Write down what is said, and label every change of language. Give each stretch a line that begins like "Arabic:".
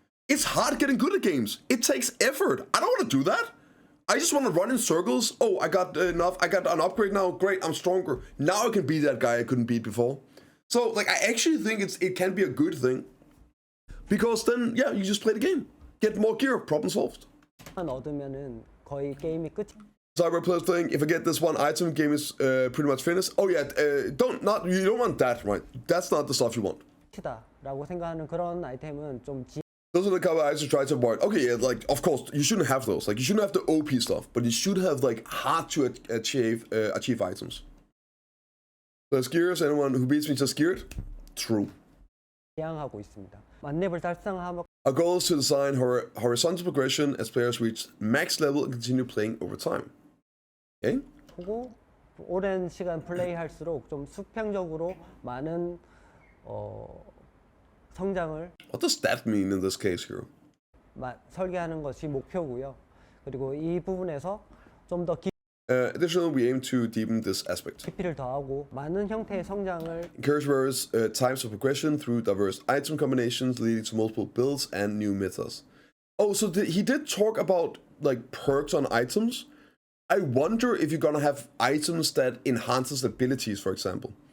English: It's hard getting good at games. It takes effort. I don't want to do that. I just want to run in circles. Oh, I got enough. I got an upgrade now. Great, I'm stronger. Now I can beat that guy I couldn't beat before. So, like, I actually think it can be a good thing. Because then, yeah, you just play the game. Get more gear, problem solved.
Korean: 얻으면은 거의 게임이 끝.
English: Cyber players playing, if I get this one item, game is pretty much finished. Oh yeah, you don't want that, right? That's not the stuff you want.
Korean: 라고 생각하는 그런 아이템은 좀
English: Those are the kind of items to try to avoid. Okay, yeah, like, of course, you shouldn't have those. Like, you shouldn't have the OP stuff, but you should have, like, hard to achieve items. There's gears, anyone who beats me just geared? True.
Korean: 지향하고 있습니다. 만렙을 달성하면
English: Our goal is to design horizontal progression as players reach max level and continue playing over time. Okay?
Korean: 하고 오랜 시간 플레이할수록 좀 수평적으로 많은 성장을
English: What does that mean in this case here?
Korean: 설계하는 것이 목표고요. 그리고 이 부분에서 좀 더
English: Additionally, we aim to deepen this aspect.
Korean: PP를 더하고 많은 형태의 성장을
English: Encourage various types of progression through diverse item combinations, leading to multiple builds and new metas. Oh, so he did talk about like perks on items. I wonder if you're gonna have items that enhances abilities, for example.